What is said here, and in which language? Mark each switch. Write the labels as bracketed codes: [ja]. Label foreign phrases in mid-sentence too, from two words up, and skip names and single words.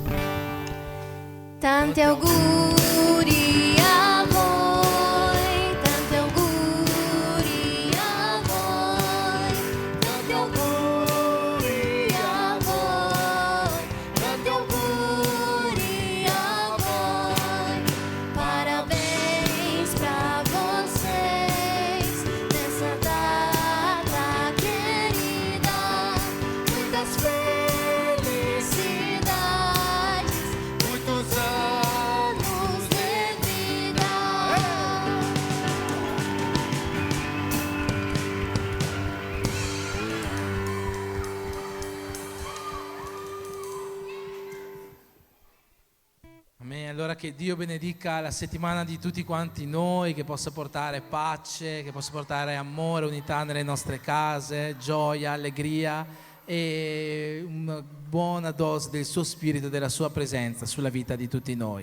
[it] Tanti auguri a voi, tanti auguri a voi, tanti auguri a voi, tanti auguri a voi. [pt] Parabéns pra vocês nessa data querida, muitas felicidades, muitos anos de vida. [it] Amen. Allora che Dio benedica la settimana di tutti quanti noi, che possa portare pace, che possa portare amore, unità nelle nostre case, gioia, allegria e una buona dose del suo Spirito e della sua presenza sulla vita di tutti noi.